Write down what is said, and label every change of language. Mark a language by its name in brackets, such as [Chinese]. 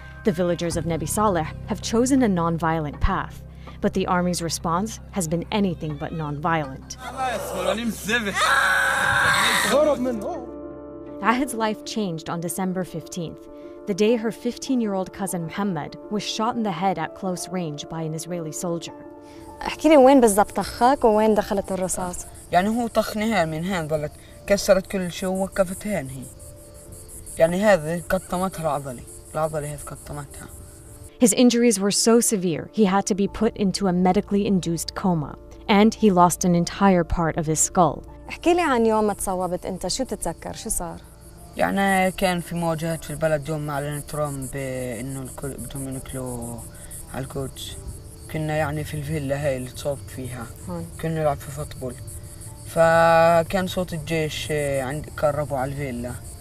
[English] The villagers of Nebi Saleh have chosen a nonviolent path, but the army's response has been anything but nonviolent. Ahed's life changed on December 15th, the day her 15-year-old cousin Muhammad was shot in the head at close range by an Israeli soldier. [Arabic] احكي لي وين بالضبط طخك وين دخلت الرصاص؟ يعني هو طخني هان من هان ظلت كسرت كل شيء ووقفت هان هي. يعني هذه قطمتها العضلة هذه قطمتها. [English] His injuries were so severe he had to be put into a medically induced coma, and he lost an entire part of his skull. [Arabic] احكي لي عن يوم ما تصوبت انت، شو تتذكر؟ شو صار؟ يعني كان في مواجهات في البلد يوم ما أعلن ترامب إنه الكل بدهم ينقلوا على القدس. كنا يعني في الفيلا هاي اللي تصوبت فيها كنا نلعب في فوتبول، فكان صوت الجيش قربوا على الفيلا.